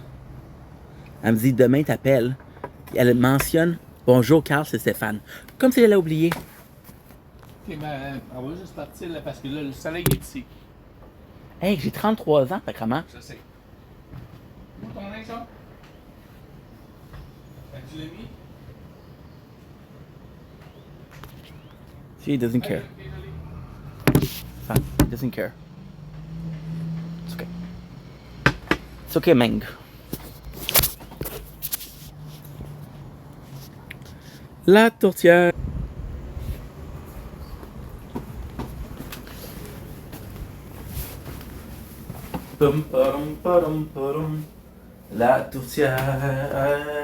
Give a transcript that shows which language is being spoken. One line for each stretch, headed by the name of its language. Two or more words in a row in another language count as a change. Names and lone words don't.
French: Elle me dit demain t'appelles. Elle mentionne bonjour Carl, c'est Stéphane. Comme si elle l'a oublié. Ok, ben, on va juste partir là parce que là, le soleil est ici. Hey, j'ai 33 ans, sacrément. Je sais. Où ton linge, ça? Tu l'as mis?
English: She doesn't care.
French: Désolé.
English: Fine, doesn't care. It's okay. It's okay, Meng.
French: La tourtière. Pum, pum, pum, pum. La tourtière.